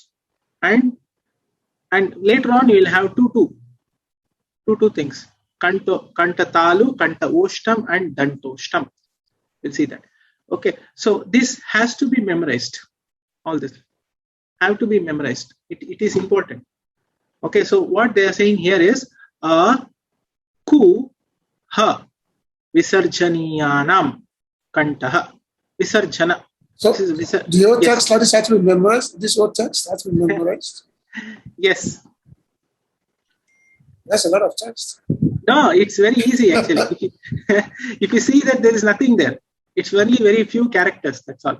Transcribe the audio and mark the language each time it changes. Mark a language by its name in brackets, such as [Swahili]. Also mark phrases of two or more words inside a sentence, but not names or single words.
[English] And later on you will have two things. [Sanskrit] Kanta Talu, Kanta Oshtam, [English] and Dantoshtam. You'll see that. Okay, so this has to be memorized. All this have to be memorized. It is important. Okay, so what they are saying here is [Sanskrit] ku ha visarjaniyanam kantaha visarjana. [English] So the whole text has to be memorized. This whole text has to be memorized. Yes. That's a lot of text. No, it's very easy actually. If you see that there is nothing there, it's only very few characters. That's all.